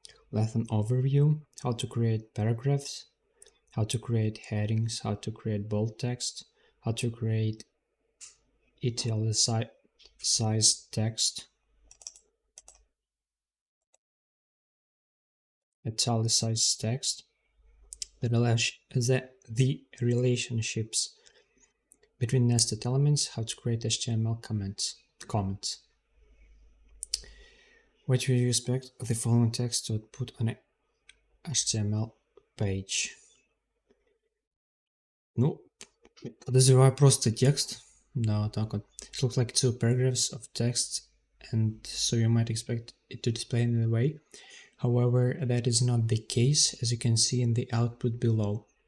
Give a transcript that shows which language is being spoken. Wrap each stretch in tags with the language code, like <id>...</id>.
<en>We'll have an overview, how to create paragraphs, how to create headings, how to create bold text, how to create italicized text, the relationships between nested elements, how to create HTML comments. What would you expect the following text to put on a HTML page?</en> <ru>Ну, подозреваю просто текст. Да, вот так вот.</ru> <en>It looks like two paragraphs of text, and so you might expect it to display in a way. However, that is not the case, as you can see in the output below.</en>